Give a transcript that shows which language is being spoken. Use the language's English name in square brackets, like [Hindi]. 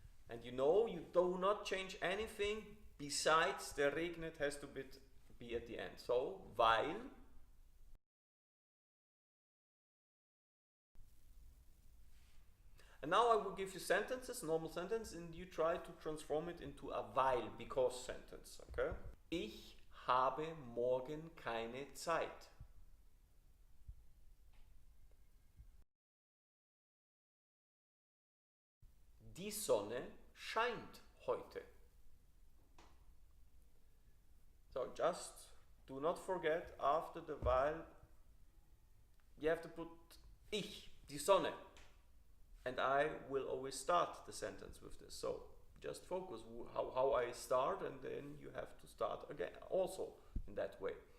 [English] And you know you do not change anything besides the regnet has to be at the end. So, weil. And now I will give you sentences, normal sentence, and you try to transform it into a weil, because sentence. Okay? [German] Ich habe morgen keine Zeit. Die Sonne scheint heute. [English] So just do not forget, after the weil you have to put ich, die Sonne. And I will always start the sentence with this. So just focus how I start, and then you have to start again also in that way.